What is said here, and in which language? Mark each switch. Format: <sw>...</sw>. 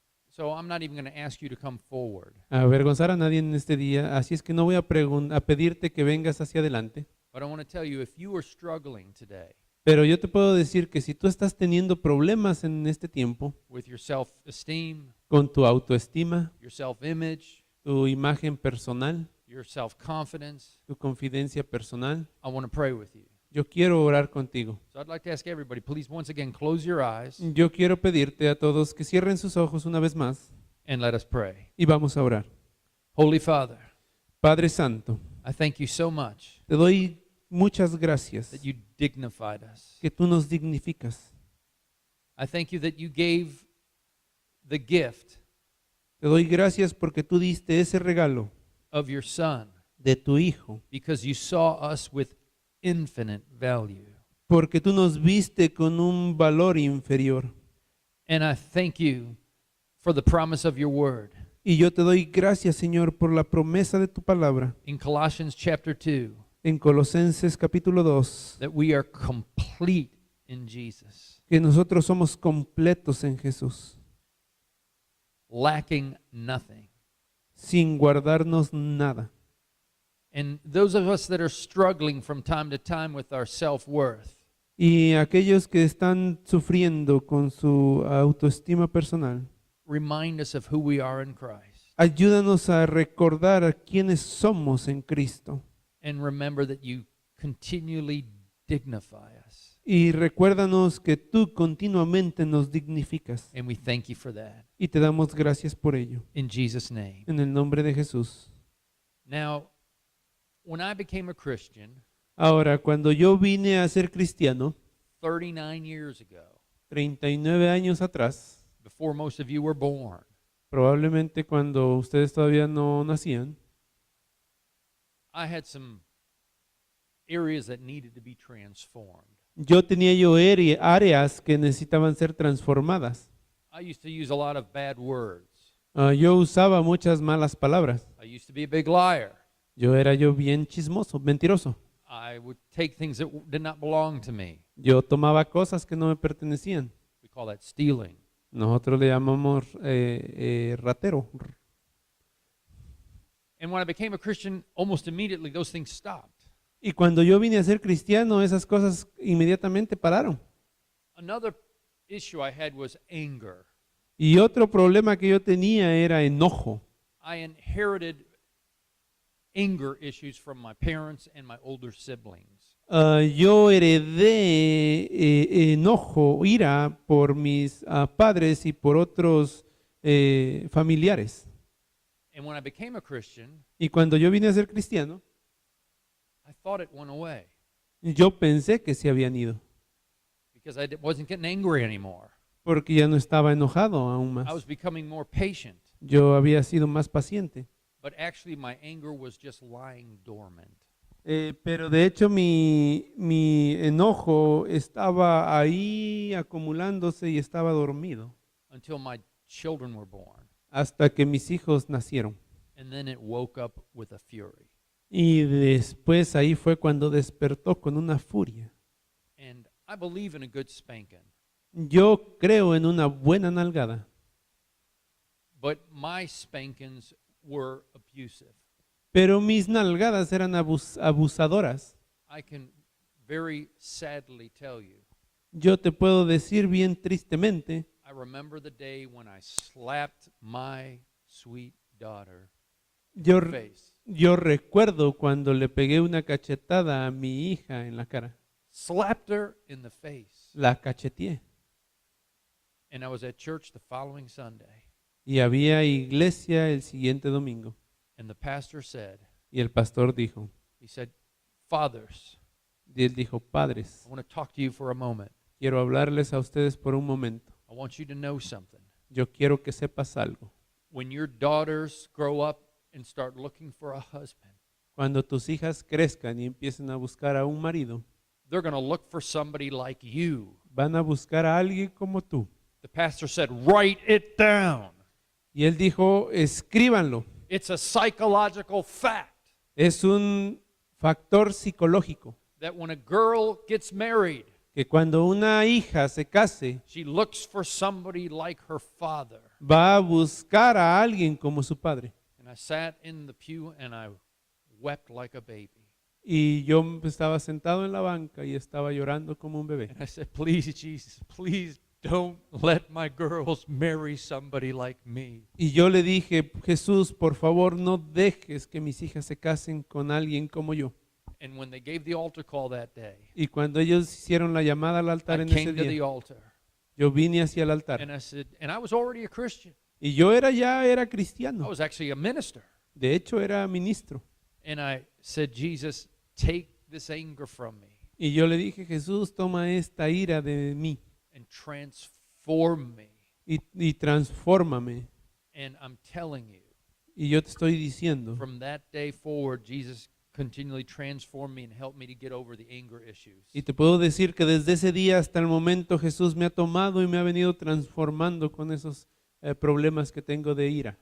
<en>So I'm not even going to ask you to come forward.</en> <es>avergonzar a nadie en este día. Así es que no voy a pedirte que vengas hacia adelante.</es> <en>But I want to tell you, if you are struggling today</en> <es>Pero yo te puedo decir que si tú estás teniendo problemas en este tiempo</es> <en>with your self-esteem,</en> <es>con tu autoestima,</es> <en>your self-image,</en> <es>tu imagen personal,</es> <en>your self-confidence,</en> <es>tu confidencia personal,</es> <en>I want to pray with you.</en> <es>yo quiero orar contigo.</es> <en>So I'd like to ask everybody, please once again close your eyes</en> <es>Yo quiero pedirte a todos que cierren sus ojos una vez más</es> <en>and let us pray.</en> <es>y vamos a orar.</es> <en>Holy Father,</en> <es>Padre Santo,</es> <en>I thank you so much</en> <es>te doy muchas gracias</es> <en>that you dignified us.</en> <es>que tú nos dignificas.</es> <en>I thank you that you gave the gift</en> <es>Te doy gracias porque tú diste ese regalo</es> <en>of your Son</en> <es>de tu Hijo,</es> <en>because you saw us with infinite value.</en> <es>porque tú nos viste con un valor inferior.</es> <en>And I thank you for the promise of your word.</en> <es>Y yo te doy gracias, Señor, por la promesa de tu palabra</es> <en>In Colossians chapter 2,</en> <es>en Colosenses capítulo 2,</es> <en>that we are complete in Jesus,</en> <es>que nosotros somos completos en Jesús,</es> <en>lacking nothing.</en> <es>sin guardarnos nada.</es> <en>And those of us that are struggling from time to time with our self-worth,</en> <es>Y aquellos que están sufriendo con su autoestima personal,</es> <en>remind us of who we are in Christ.</en> <es>ayúdanos a recordar a quiénes somos en Cristo.</es> <en>And remember that you continually dignify us.</en> <es>Y recuérdanos que tú continuamente nos dignificas.</es> <en>And we thank you for that.</en> <es>Y te damos gracias por ello.</es> <en>In Jesus' name.</en> <es>En el nombre de Jesús.</es> <en>Now, when I became a Christian</en> <es>Ahora, cuando yo vine a ser cristiano,</es> <en>39 years ago,</en> <es>39 años atrás,</es> <en>before most of you were born,</en> <es>probablemente cuando ustedes todavía no nacían,</es> <en>I had some areas that needed to be transformed.</en> <es>yo tenía áreas que necesitaban ser transformadas.</es> <en>I used to use a lot of bad words.</en> <es>Yo usaba muchas malas palabras.</es> <en>I used to be a big liar.</en> <es>Era yo bien chismoso, mentiroso.</es> <en>I would take things that did not belong to me.</en> <es>Yo tomaba cosas que no me pertenecían.</es> <en>We call that stealing.</en> <es>Nosotros le llamamos ratero.</es> <en>And when I became a Christian, almost immediately those things stopped.</en> <es>Y cuando yo vine a ser cristiano, esas cosas inmediatamente pararon.</es> <en>Another issue I had was anger.</en> <es>Y otro problema que yo tenía era enojo.</es> <en>I inherited anger issues from my parents and my older siblings.</en> <es>Yo heredé enojo, ira por mis padres y por otros familiares.</es> <en>And when I became a Christian,</en> <es>Y cuando yo vine a ser cristiano,</es> <en>I thought it went away</en> <es>yo pensé que se habían ido,</es> <en>because I wasn't getting angry anymore.</en> <es>porque ya no estaba enojado aún</es> <en>I</en> <es>más.</es> <en>was becoming more patient,</en> <es>Yo había sido más paciente.</es> <en>but actually my anger was just lying dormant.</en> <es>Pero de hecho mi enojo estaba ahí acumulándose y estaba dormido</es> <en>Until my children were born.</en> <es>hasta que mis hijos nacieron.</es> <en>And then it woke up with a fury.</en> <es>Y después ahí fue cuando despertó con una furia.</es> <en>And I believe in a good spanking,</en> <es>Yo creo en una buena nalgada,</es> <en>but my spankings were abusive.</en> <es>pero mis nalgadas eran abusadoras.</es> <en>I can very sadly tell you</en> <es>Yo te puedo decir bien tristemente,</es> <en>I remember the day when I slapped my sweet daughter</en> <es>yo,</es> <en>in the face.</en> <es>yo recuerdo cuando le pegué una cachetada a mi hija en la cara.</es> <en>Slapped her in the face.</en> <es>La cacheteé.</es> <en>And I was at church the following Sunday.</en> <es>Y había iglesia el siguiente domingo.</es> <en>And the pastor said,</en> <es>Y el pastor dijo,</es> <en>he said, fathers,</en> <es>y él dijo, padres,</es> <en>I want to talk to you for a moment.</en> <es>quiero hablarles a ustedes por un momento.</es> <en>I want you to know something.</en> <es>Yo quiero que sepas algo.</es> <en>When your daughters grow up and start looking for a husband,</en> <es>Cuando tus hijas crezcan y empiecen a buscar a un marido,</es> <en>they're going to look for somebody like you.</en> <es>van a buscar a alguien como tú.</es> <en>The pastor said, write it down.</en> <es>Y él dijo, escríbanlo.</es> <en>It's a psychological fact</en> <es>Es un factor psicológico</es> <en>that when a girl gets married,</en> <es>que cuando una hija se case,</es> <en>she looks for somebody like her father.</en> <es>va a buscar a alguien como su padre.</es> <en>And I sat in the pew and I wept like a baby.</en> <es>Y yo estaba sentado en la banca y estaba llorando como un bebé.</es> <en>And I said, please, Jesus, please don't let my girls marry somebody like me.</en> <es>Y yo le dije, Jesús, por favor, no dejes que mis hijas se casen con alguien como yo.</es> <en>And when they gave the altar call that day,</en> <es>Y cuando ellos hicieron la llamada al altar</es> <en>I</en> <es>en ese</es> <en>came to the</en> <es>día,</es> <en>altar</en> <es>yo vine hacia el</es> <en>and</en> <es>altar.</es> <en>I said, and I was already a Christian.</en> <es>Y yo era</es> <en>I</en> <es>cristiano.</es> <en>was actually a minister.</en> <es>De hecho, era ministro.</es> <en>And I said, Jesus, take this anger from me</en> <es>Y yo le dije, Jesús, toma esta ira de mí</es> <en>and transform me.</en> <es>y transfórmame.</es> <en>And I'm telling you,</en> <es>Y yo te estoy diciendo,</es> <en>from that day forward, Jesus continually transformed me and helped me to get over the anger issues.</en> <es>y te puedo decir que desde ese día hasta el momento Jesús me ha tomado y me ha venido transformando con esos problemas que tengo de ira.</es>